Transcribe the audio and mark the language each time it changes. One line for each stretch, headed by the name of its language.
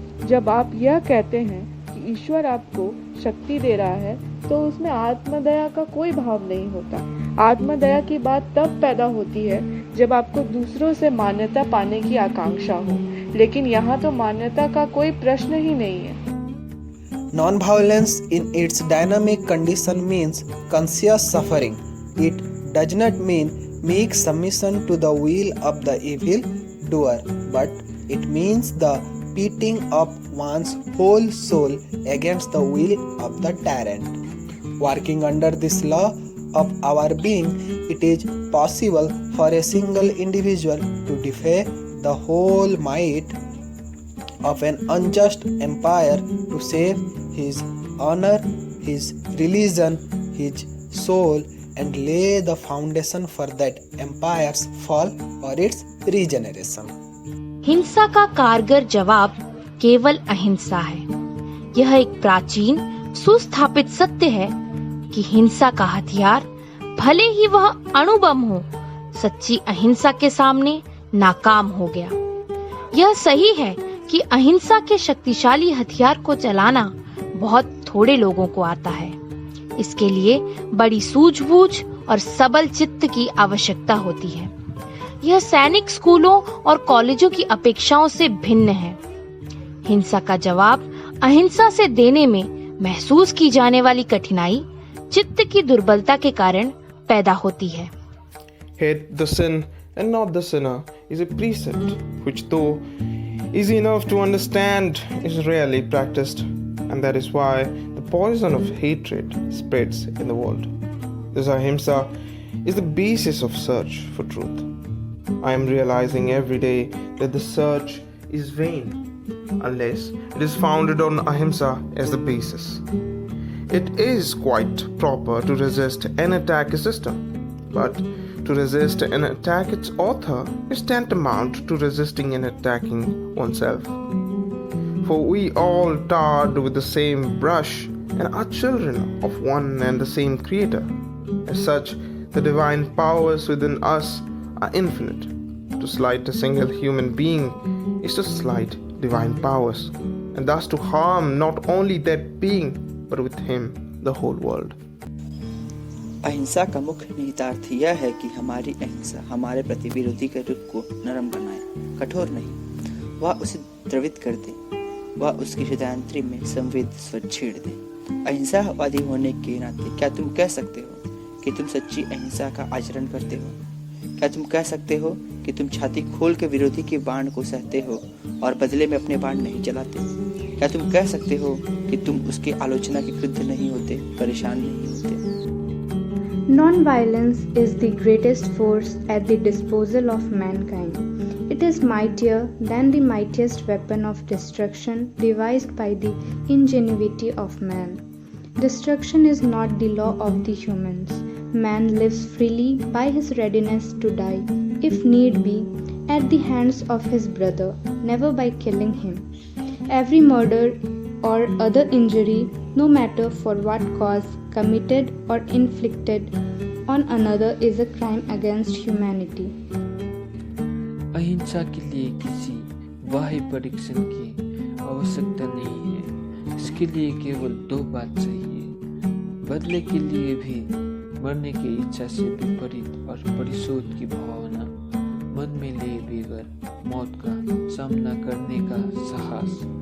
Hindi: जब आप यह कहते हैं कि ईश्वर आपको शक्ति दे रहा है तो उसमें आत्मदया का कोई भाव नहीं होता। आत्मदया की बात तब पैदा होती है जब आपको दूसरों से मान्यता पाने की आकांक्षा हो, लेकिन यहाँ तो मान्यता का कोई प्रश्न ही नहीं है।
English: Non-violence in its dynamic condition means conscious suffering. It does not mean meek submission to the will of the evil doer, but it means the pitting of one's whole soul against the will of the tyrant. Working under this law of our being, it is possible for a single individual to defy the whole might of an unjust empire to save his honor, his religion, his soul, and lay the foundation for that empire's fall or its regeneration.
Hindi: हिंसा का कारगर जवाब केवल अहिंसा है। यह एक प्राचीन सुस्थापित सत्य है कि हिंसा का हथियार भले ही वह अणुबम हो, सच्ची अहिंसा के सामने नाकाम हो गया। यह सही है कि अहिंसा के शक्तिशाली हथियार को चलाना बहुत थोड़े लोगों को आता है। इसके लिए बड़ी सूझबूझ और सबल चित्त की आवश्यकता होती है। यह सैनिक स्कूलों और कॉलेजों की अपेक्षाओं से भिन्न है। हिंसा का जवाब अहिंसा से देने में महसूस की जाने वाली कठिनाई चित्त की दुर्बलता के कारण पैदा होती है।
English: Hate the sin and not the sinner is a precept which, though easy enough to understand, is rarely practiced, and that is why the poison of hatred spreads in the world. This ahimsa is the basis of search for truth. I am realizing every day that the search is vain unless it is founded on ahimsa as the basis. It is quite proper to resist and attack a system, but to resist and attack its author is tantamount to resisting and attacking oneself. For we all tarred with the same brush and are children of one and the same Creator. As such, the divine powers within us are infinite. To slight a single human being is to slight divine powers, and thus to harm not only that being, but with him the whole world.
Hindi: अहिंसा का मुख्य निहितार्थ यह है कि हमारी अहिंसा हमारे प्रति विरोधी के रुख को नरम बनाए, कठोर नहीं। वह उसे द्रवित कर दे, वह उसकी हृदयांतरी में संवेद स्वर छेड़ दे। अहिंसावादी होने के नाते क्या तुम कह सकते हो कि तुम सच्ची अहिंसा का आचरण करते हो? क्या तुम कह सकते हो कि तुम छाती खोल के विरोधी के बाण को सहते हो और बदले में अपने बाण नहीं चलाते? क्या तुम कह सकते हो कि तुम उसकी आलोचना के क्रुद्ध नहीं होते, परेशान नहीं होते?
English: Non-violence is the greatest force at the disposal of mankind. It is mightier than the mightiest weapon of destruction devised by the ingenuity of man. Destruction is not the law of the humans. Man lives freely by his readiness to die, if need be, at the hands of his brother, never by killing him. Every murder or other injury, no matter for what cause, committed or inflicted on another, is a crime against humanity.
Hindi: अहिंसा के लिए किसी बाह्य परीक्षण की आवश्यकता नहीं है। इसके लिए केवल दो बात चाहिए, बदले के लिए भी मरने की इच्छा से विपरीत और परिशोध की भावना, मन में ले बगैर मौत का सामना करने का साहस।